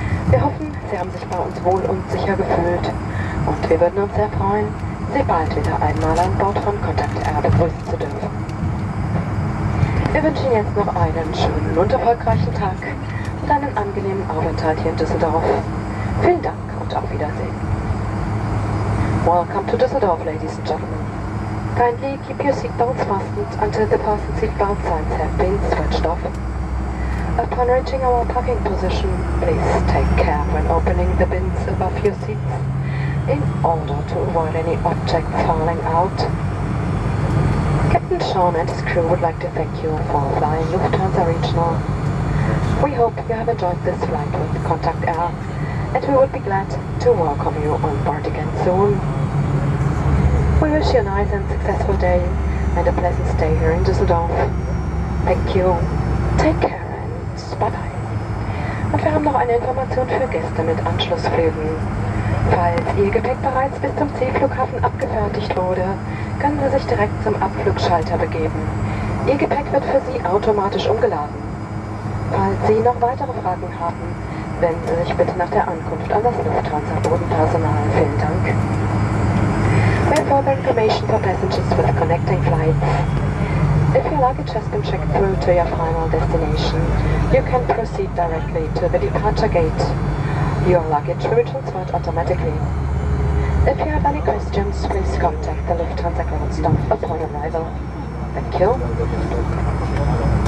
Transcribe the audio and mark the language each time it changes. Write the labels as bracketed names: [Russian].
[German] Wir hoffen, Sie haben sich bei uns wohl und sicher gefühlt und wir würden uns sehr freuen, Sie bald wieder einmal an Bord von Kontakt Air begrüßen zu dürfen. Wir wünschen Ihnen jetzt noch einen schönen und erfolgreichen Tag und einen angenehmen Aufenthalt hier in Düsseldorf. Vielen Dank und auf Wiedersehen. [English] Welcome to Dusseldorf, ladies and gentlemen. Kindly keep your seatbelts fastened until the fasten seatbelt signs have been switched off. Upon reaching our parking position, please take care when opening the bins above your seats in order to avoid any objects falling out. Captain Sean and his crew would like to thank you for flying Lufthansa Regional. We hope you have enjoyed this flight with Contact Air, and we would be glad to welcome you on board again soon. We wish you a nice and successful day and a pleasant stay here in Düsseldorf. Thank you. Take care and bye-bye. [German] Und wir haben noch eine Information für Gäste mit Anschlussflügen. Falls Ihr Gepäck bereits bis zum Zielflughafen abgefertigt wurde, können Sie sich direkt zum Abflugschalter begeben. Ihr Gepäck wird für Sie automatisch umgeladen. Falls Sie noch weitere Fragen haben, wenden Sie sich bitte nach der Ankunft an das Lufthansa-Bodenpersonal. Vielen Dank. [English] We have further information for passengers with connecting flights. If your luggage has been checked through to your final destination, you can proceed directly to the departure gate. Your luggage will be transferred automatically. If you have any questions, please contact the Lufthansa ground staff upon arrival. Thank you.